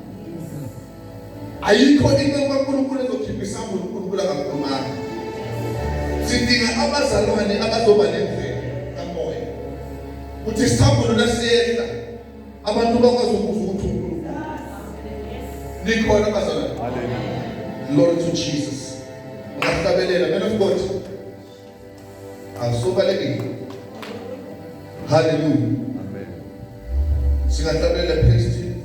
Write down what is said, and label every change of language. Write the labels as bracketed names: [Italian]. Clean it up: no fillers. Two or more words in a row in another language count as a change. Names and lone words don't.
[Zulu] Ayikho iqembu kaNkulunkulu ezokhipha isambulo uNkulunkulu akakhulumanga. Sidinga abazalwane abazoba nemvelo kamoya. Uthi isambulo lasiyehla abantu bakwazi ukuzwa ukuthi uNkulunkulu likhona abazalwane. [English] Glory to Jesus. [Zulu] Ngahlabelela [English] man of God. [Zulu] Asobalekile. Hallelujah. Amen. Singahlabelela Christ.